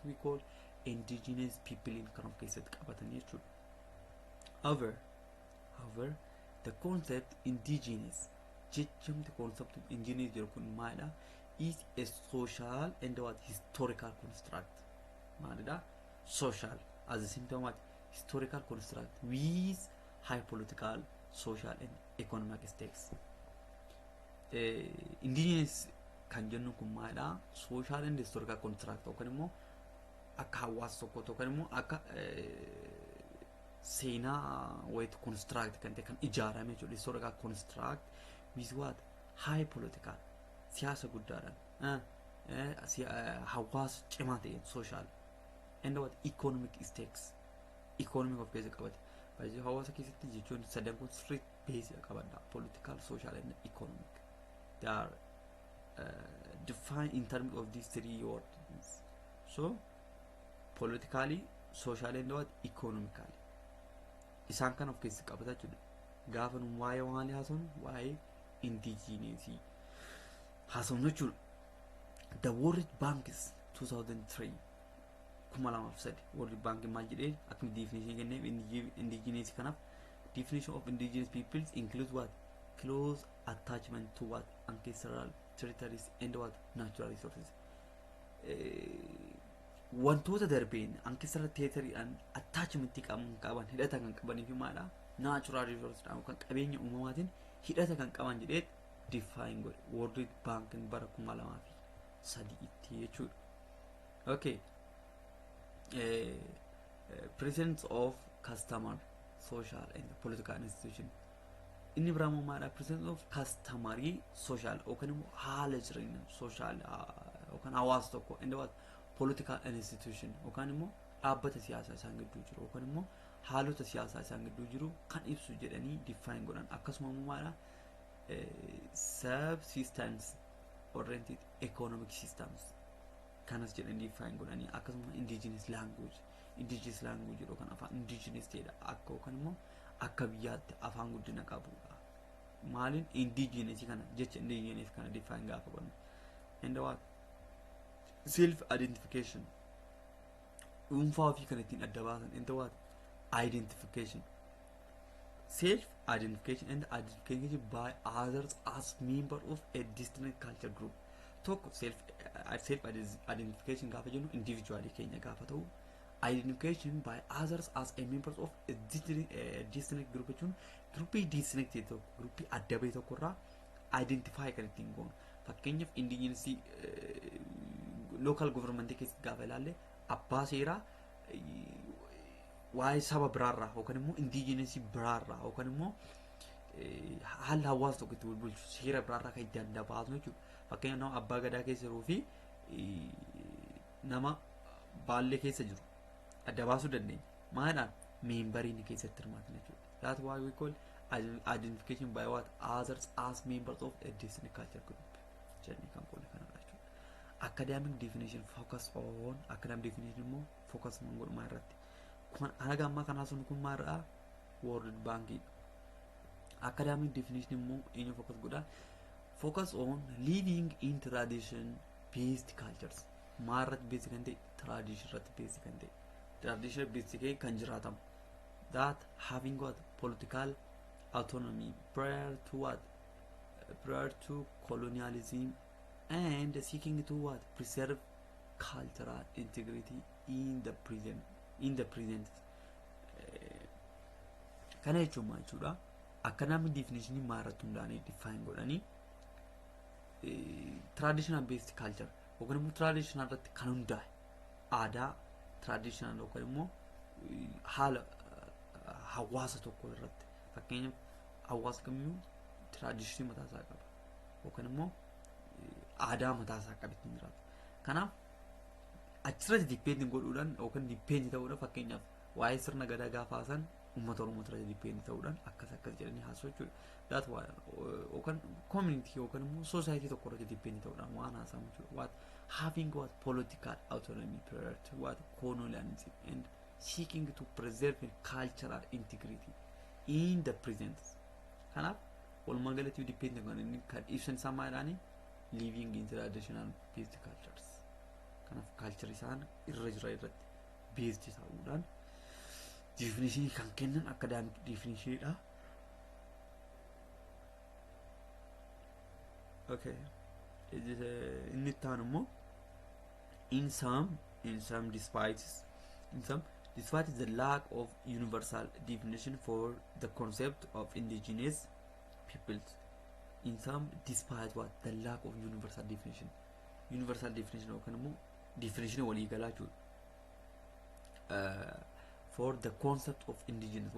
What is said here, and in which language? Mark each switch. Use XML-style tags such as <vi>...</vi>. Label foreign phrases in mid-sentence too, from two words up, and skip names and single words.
<en>That we call indigenous people in</en> <om>kan of keessatti qabatan jechuudha.</om> <en>However, however, the concept indigenous, jechum the concept of indigenous</en> <om>Yorkun Mada</om> <en>is a social and what historical construct. Mada social as a symptom of historical construct with high political, social and economic stakes.</en> <om>Indigenous kan jennu kun maadha</om> <en>social and historical construct</en> <om>yookaan immoo akka hawaasa tokko yookaan immoo akka seenaa wayitu construct kan ta'e kan ijaarame jechuudha.</om> <en>Historical construct with what high political</en> <om>siyaasa guddaadhaan hawaasa cimaa ta'een</om> <en>social and what economic stakes economic</en> <om>of keessa qabate. Baay'ee hawaasa keessatti jechuun sadan kun street base qabadha</om> <en>political, social and economic. They are defined in terms of these three words. So politically, socially and what economically.</en> <om>Isaan kan of keessa qabata jechuudha. Gaafa nu waa'ee maalii haasofnu waa'ee indigenous haasofnu jechuudha.</om> <en>The World Bank is 2003 2003 World Bank</en> <om>maal jedhee akkuma</om> <en>definition kenneef indigenous kanaaf definition of indigenous peoples includes what close attachment to what ancestral territories and what natural resources.</en> <om>Wantoota darbeen</om> <en>ancestral territory and attachment</en> <om>qaban hidhata kan qabanii fi maadha</om> <en>natural resources</en> <om>kan qabeenya uumamaatiin hidhata kan qaban jedhee define godhe World Bank bara 2003 itti jechuudha.</om> <en>Okay. Presence of customer, social and political institution.</en> <om>Inni biraammoo maadha</om> <en>presence of customary social</en> <om>yookaan immoo haala jireenya social yookaan hawaasa tokko</om> <en>and what political institution</en> <om>yookaan immoo dhaabbata siyaasaa isaan gidduu jiru yookaan immoo haalota siyaasaa isaan gidduu jiru kan ibsu jedhanii define godhan. Akkasuma immoo maadha</om> <en>subsistence oriented economic systems</en> <om>kanas jedhanii define godhanii. Akkasuma</om> <en>indigenous language</en> <om>yookaan afaan indigenous ta'edha akka yookaan immoo akka biyyaatti afaan guddina qabudha. Maaliin indigenous kana jecha indigenous kana define gaafa godhan.</om> <en>And what self identification</en> <om>dhuunfaa ofii kan ittiin adda baasan.</om> <en>And what identification self identification and identification by others as member of a distinct culture group.</en> <om>Tokko</om> <en>self identification</en> <om>gaafa jennu individually keenya gaafa ta'u,</om> <en>identification by others as a members of a distinct group</en> <om>jechuun groupii distinct tokko groupii adda bahee tokko irraa identify kan ittiin goonu. Fakkeenyaaf indigenous local government keessatti gaafa ilaalle abbaa seeraa waa'ee saba biraarraa yookaan immoo indigenous biraarraa yookaan immoo haala hawaasa tokko itti bulchu seera biraarraa kan itti adda baasnu jechuudha. Fakkeenyaaf nama abbaa gadaa keessa jiruu fi nama baallee keessa jiru adda baasuu dandeenya. Maadhaan meembariin keessatti hirmaatan jechuudha.</om> <en>That's why we call identification by what others as members of a distinct culture group.</en> <om>Jedhanii kan qolle kanadha jechuudha.</om> <en>Academic definition focus on academic definition immoo focus on</en> <om>godhumaa irratti. Anaga amma kana sun kun maadha World Bank.</om> <en>Academic definition</en> <om>immoo eenyu focus godha.</om> <en>Focus on living in tradition based cultures.</en> <om>Marat based kan ta'e tradition rat based kan ta'e.</om> <en>Tradition based</en> <om>kan jiraatamu.</om> <en>That having got political autonomy prior to what? Prior to colonialism and seeking to what? Preserve cultural integrity in the present.</en> <om>Kana jechuun maal jechuudha?</om> <en>Academic definition</en> <om>maarratti hundaa'anii define godhanii</om> <en>traditional based culture</en> <om>yookaan immoo traditional irratti kan hundaa'e aadaa traditional yookaan immoo haala hawaasa tokko irratti. Fakkeenyaaf hawaasa kamiyyuu tradition mataa isaa qaba yookaan immoo aadaa mataa isaa qaba ittiin jiraatu. Kanaaf achirratti depend godhuudhaan yookaan depend ta'uudhaan fakkeenyaaf waa'ee sirna gadaa gaafa haasan uummata Oromoo irratti depend ta'uudhaan akkas jedhanii haasa'u jechuudha.</om> <en>That why</en> <om>yookaan community yookaan immoo society tokko irratti depend ta'uudhaan waan haasamu jechuudha.</om> <en>What having what political autonomy prior to what colonialism and seeking to preserve cultural integrity in the present.</en> <om>Kanaaf walumaa galatti depend kan ibsan isaa maadhaani</om> <en>living in traditional based cultures.</en> <om>Kanaaf culture isaan irra jira irratti based ta'uudhaan definition kan kennan</om> <en>academic definition</en> <om>dha.</om> <en>Okay,</en> <om>inni itti aanu immoo</om> <en>in some despite the lack of universal definition for the concept of indigenous peoples. In some, despite what? The lack of universal definition</en> <om>yookaan immoo definition waliigalaa jechuudha</om> <en>for the concept of indigenous.</en>